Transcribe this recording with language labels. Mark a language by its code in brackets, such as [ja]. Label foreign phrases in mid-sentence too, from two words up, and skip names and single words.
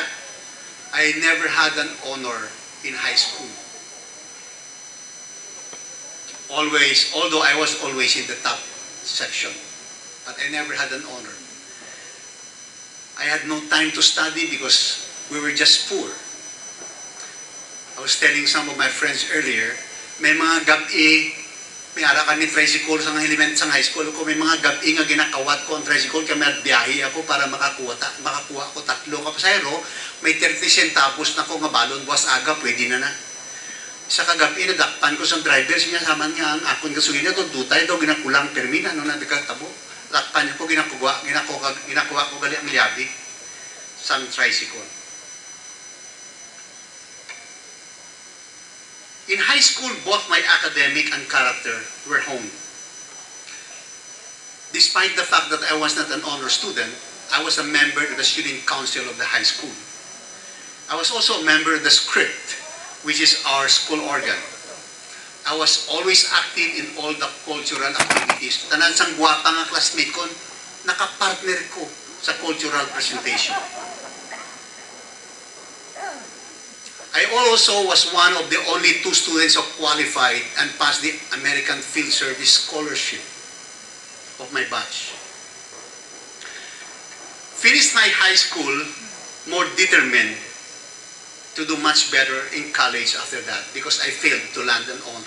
[en] I never had an honor in high school. always, although I was always in the top section, but I never had an honor. I had no time to study because we were just poor. I was telling some of my friends earlier, [hil] may mga gabi, may ara kami tricycle sa high school ko, may mga gabi nga ginakawat ko ang tricycle, kaya may biyahe ako para makakuha ako 3 kapasayro, may 30 centavos na ko nga balon, buwas aga, pwede na na. Sa kagabi, nadakpan ko sa driver, sinasaman nga ang akong kasuhin na ito, dutay daw, ginakulang permina, no, nabikatabo. Lakpan ko, ginakuha ko gali ang liabi sa tricycle. [en] In high school, both my academic and character were honed. Despite the fact that I was not an honor student, I was a member of the student council of the high school. I was also a member of the script, which is our school organ. I was always active in all the cultural activities. [hil] Tanan sang guwapa nga classmate ko, nakapartner ko sa [en] cultural presentation. I also was one of the only 2 students who qualified and passed the American Field Service Scholarship of my batch. Finished my high school more determined to do much better in college after that because I failed to land an honor.